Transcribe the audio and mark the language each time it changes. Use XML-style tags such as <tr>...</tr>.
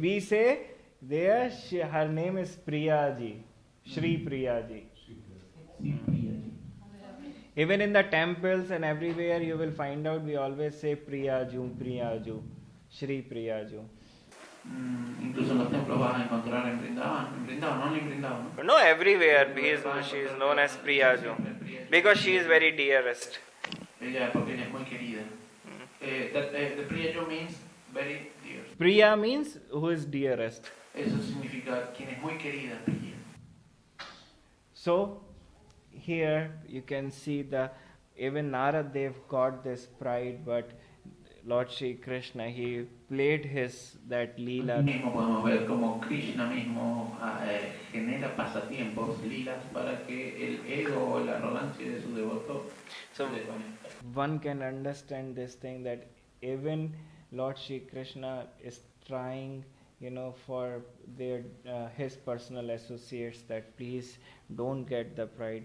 <en>We say there her name is Priyaji. Shri Priyaji. Even in the temples and everywhere you will find out we always say Priyaju, Shri Priyaju.</en> <es>Incluso en los templos vas a encontrar en Brindavan, only en Brindavan, ¿no?</es> <en>No, everywhere she is known as Priyaju because she is very dearest.</en> <es>Porque ella es muy querida.</es> <en>The Priyaju means very dear. Priya means who is dearest.</en> <es>Eso significa quien es muy querida, Priya.</es> <en>So here you can see even Naradev got this pride, but Lord Shri Krishna, he played that leela.</en> <es>Aquí mismo podemos ver como Krishna mismo genera pasatiempos, lilas, para que el ego o la arrogancia de su devoto se desvanezca.</es> <en>One can understand this thing that even Lord Shri Krishna is trying, for his personal associates that please don't get the pride.</en>